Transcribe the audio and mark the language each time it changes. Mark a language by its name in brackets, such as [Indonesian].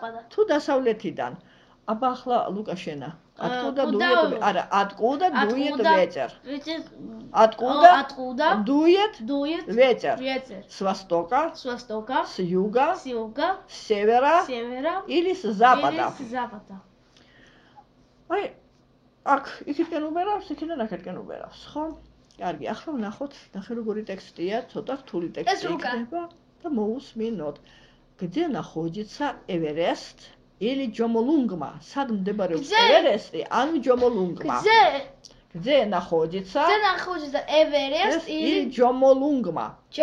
[Georgian] თუ დასავლეთიდან. აბა ახლა ლუკა შენა. [Russian] откуда дует ветер? откуда дует ветер? с востока, с юга, с севера или с запада. [Georgian] აი, აქ იქითკენ უბერავს, იქიდან აქეთკენ უბერავს, ხო? კარგი, ახლა ვნახოთ, ნახე როგორი ტექსტია, ცოტა რთული ტექსტი იქნება და მოусმინოთ. [Russian] где находится Эверест или Джомолунгма? [Georgian] სად მდებარეობს Эверესტი ან Джомолунгма? [Russian] где находится Эверест или Джомолунгма?